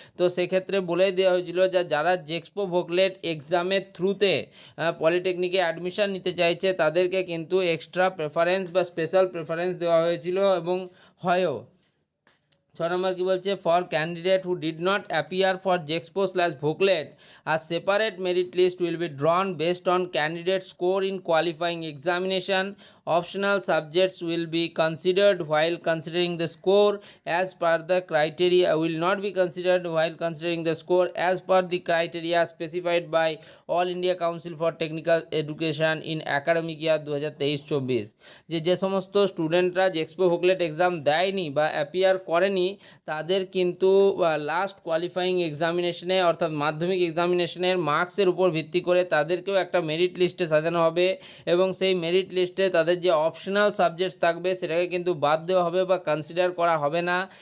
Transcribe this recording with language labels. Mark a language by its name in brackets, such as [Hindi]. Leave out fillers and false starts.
[Bangla] তো সেক্ষেত্রে বলে দেওয়া হয়েছিল যে যারা জেক্সপো ভোকলেট এক্সামের থ্রুতে পলিটেকনিকে অ্যাডমিশান নিতে চাইছে তাদেরকে কিন্তু এক্সট্রা প্রেফারেন্স বা স্পেশাল প্রেফারেন্স দেওয়া হয়েছিল এবং হয়ও। 6 নম্বর কি বলছে, [English] For candidate who did not appear for JEXPO VOCLET আর separate merit list will be drawn based on candidate score in qualifying examination. Optional subjects will be considered while considering the score as per the criteria will not be considered while considering the score as per the criteria specified by All India Council for Technical Education in academic year 2023-24। [Bangla] যে সমস্ত স্টুডেন্টরা জেক্সপো ভোকলেট exam দেয়নি বা appear করেনি তাদের কিন্তু last qualifying এক্সামিনেশনে অর্থাৎ মাধ্যমিক এক্সামিনেশনের মার্কসের উপর ভিত্তি করে তাদেরকেও একটা মেরিট লিস্টে সাজানো হবে এবং সেই মেরিট লিস্টে তাদের যে অপশনাল সাবজেক্টস থাকবে সেটাকে কিন্তু বাদ দেওয়া হবে বা কনসিডার করা হবে না।